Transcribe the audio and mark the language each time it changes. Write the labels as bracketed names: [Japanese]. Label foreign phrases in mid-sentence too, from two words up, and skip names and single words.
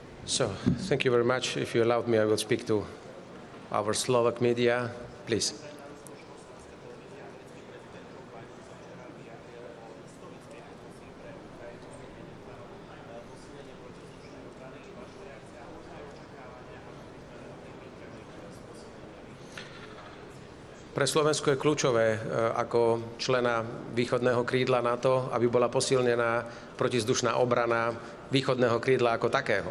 [English] So, thank you very much. If you allowed me, I will speak to our Slovak media, please. [Slovak] Pre Slovensko je kľúčové ako člena východného krídla NATO, aby bola posilnená protizdušná obrana východného krídla ako takého.